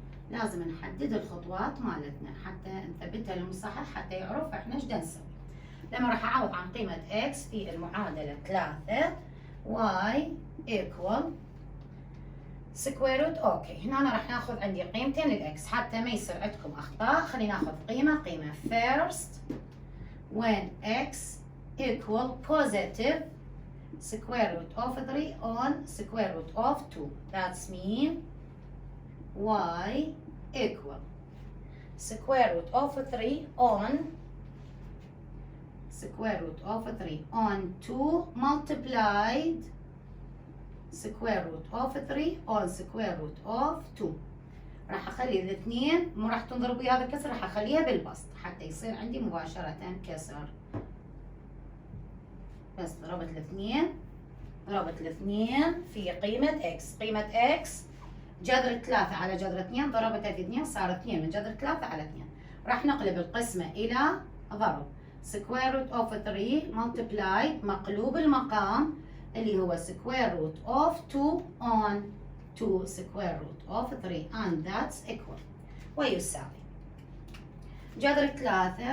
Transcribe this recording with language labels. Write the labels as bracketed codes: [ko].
[ar] لازم نحدد الخطوات مالتنا حتى نثبتها للمصحح حتى يعرف احنا ايش نسوي. لما راح اعوض عن قيمة x في المعادلة 3 [en] y equal square root. [ar] اوكي هنا أنا راح ناخذ عندي قيمتين للx حتى ما يصير عندكم اخطاء. خلينا ناخذ قيمة [en] first when x equal positive square root of 3 on square root of 2. That's mean y equal square root of 3 on square root of 3 on 2 multiplied square root of 3 on square root of 2. [ar] راح اخلي الاثنين مو راح تنضرب ويا هذا الكسر، راح اخليها بالبسط حتى يصير عندي مباشرة كسر. بس ضربت الاثنين في قيمة x. قيمة x جذر 3 على جذر 2 ضربتها في 2 صار 2 من جذر 3 على 2. راح نقلب القسمة إلى ضرب [en] square root of 3 multiplied [ar] مقلوب المقام اللي هو [en] square root of 2 on 2 square root of 3 and that's equal [ar] ويساوي جذر 3.